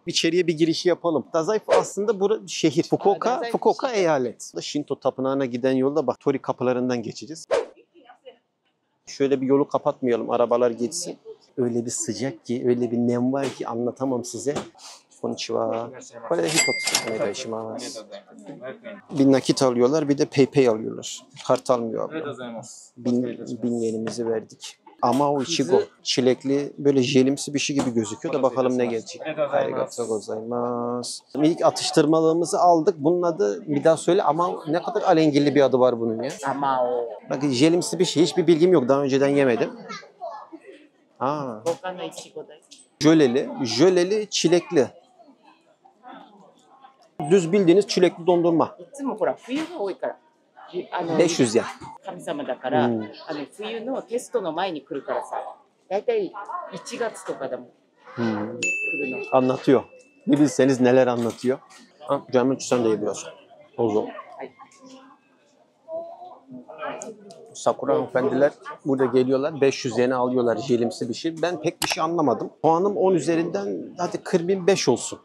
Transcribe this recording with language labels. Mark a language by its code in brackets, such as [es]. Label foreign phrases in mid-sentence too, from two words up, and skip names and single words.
[tr] İçeriye bir girişi yapalım. Dazaifu aslında burası şehir. Fukuoka eyalet. Shinto tapınağına giden yolda bak Tori kapılarından geçeceğiz. Şöyle bir yolu kapatmayalım. Arabalar geçsin. Öyle bir sıcak ki, öyle bir nem var ki anlatamam size. [ja] こんにちは. [tr] Böyle de [ja] ひとつお願いします. [tr] Bir nakit alıyorlar, bir de PayPay alıyorlar. Kart almıyor abi. 1000 yenimizi verdik. Ama o ichigo çilekli böyle jelimsi bir şey gibi gözüküyor da bakalım ne gelecek. [ja] ありがとうございます. [tr] İlk atıştırmalığımızı aldık. Bunun adı bir daha söyle ama ne kadar alengirli bir adı var bunun ya. Amao. Bakın jelimsi bir şey. Hiçbir bilgim yok. Daha önceden yemedim. Aa. Jöleli, çilekli. Düz bildiğiniz çilekli dondurma. 500 yen. [ja] 神様だから、冬のテストの前に来るからさ、だいたい1月とかだもん。来るの。 [tr] Anlatıyor. Bir bilseniz neler anlatıyor. Ha, canım sen de yiyorsun. Ozo. Sakura hanımefendiler burada geliyorlar. 500 yene alıyorlar jelimsi bir şey. Ben pek bir şey anlamadım. Puanım 10 üzerinden hadi 40.005 olsun.